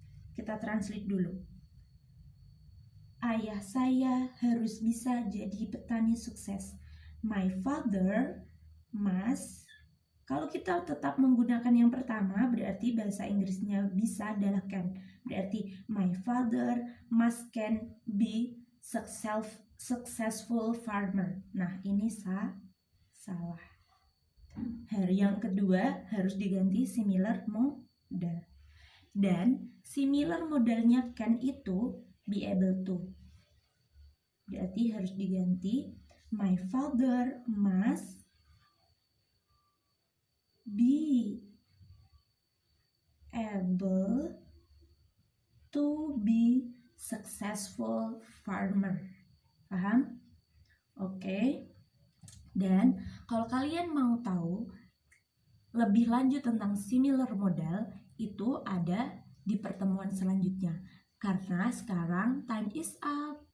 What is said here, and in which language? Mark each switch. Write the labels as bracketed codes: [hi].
[id] Kita translate dulu. Ayah saya harus bisa jadi petani sukses. [en] My father must. [id] Kalau kita tetap menggunakan yang pertama, berarti bahasa Inggrisnya bisa adalah can. Berarti [en] my father must can be successful farmer. [id] Nah, ini salah. Yang kedua harus diganti similar modal. Dan similar modalnya can itu be able to. Berarti harus diganti [en] my father must be able to be successful farmer. [id] Paham? Oke. Dan kalau kalian mau tahu lebih lanjut tentang similar modal, itu ada di pertemuan selanjutnya. Karena sekarang [en] time is up.